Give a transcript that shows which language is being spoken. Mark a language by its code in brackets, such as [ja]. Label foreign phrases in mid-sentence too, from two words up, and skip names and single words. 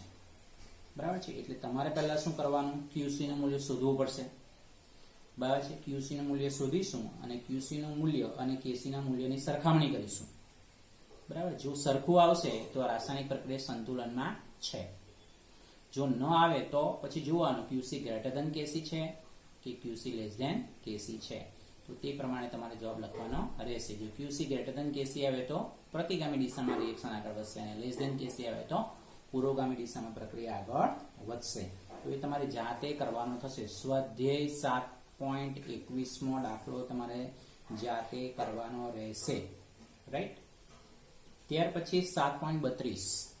[gu] બરાબર છે? એટલે તમારે પહેલા શું કરવાનું? QC નું મૂલ્ય શોધવું પડશે. બરાબર છે? QC નું મૂલ્ય શોધીશું અને QC નું મૂલ્ય અને KC ના મૂલ્યની સરખામણી કરીશું. બરાબર? જો સરખું આવશે તો રાસાયણિક પ્રક્રિયા સંતુલનમાં છે. જો ન આવે તો પછી જોવાનું QC [en] greater than [gu] KC છે કે QC [en] less than [gu] KC છે. તો તે પ્રમાણે તમારે જવાબ લખવાનો રહેશે. જો QC [en] greater than [gu] KC આવે તો પ્રતિગામી દિશામાં રિએક્શન આગળ વધશે અને [en] less than [gu] KC આવે તો પુરોગામી દિશામાં પ્રક્રિયા આગળ વધશે. તો એ તમારે જાતે કરવાનો થશે. સ્વાધ્યાય 7.21 મો દાખલો તમારે જાતે કરવાનો રહેશે. રાઈટ? ત્યાર પછી 7.32.